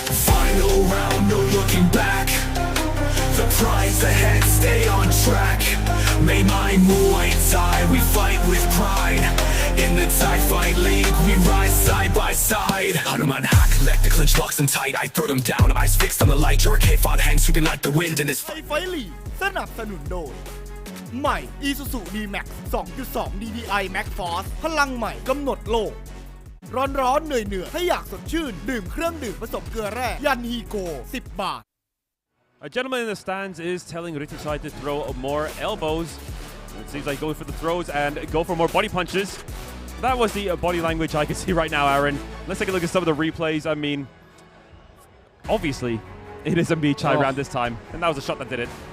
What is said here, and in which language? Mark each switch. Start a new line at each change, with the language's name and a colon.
English: Final round, no looking back. The prize ahead, stay on track. May my Muay Thai, we fight with pride. In the Thai Fight League, we rise side by side. Hanuman hack, let the clinch locks and tight. I throw them down, eyes fixed on the light. Hurricane fought hands sweeping like the wind in his
Thai: ไทยไฟท์ลีกสนับสนุนโดยใหม่ ISUZU D-Max 2.2 DDI Max Force พลังใหม่กำหนดโลกร้อนๆเหนื่อยๆถ้าอยากสดชื่นดื่มเครื่องดื่มผสมเกลือแร่ยันฮีโก10 บาท
English: A gentleman in the stands is telling Rittichai to throw more elbows. It seems like going for the throws and go for more body punches. That was the body language I can see right now, Aaron. Let's take a look at some of the replays. I mean, obviously, it is a Michai round this time, and that was a shot that did it.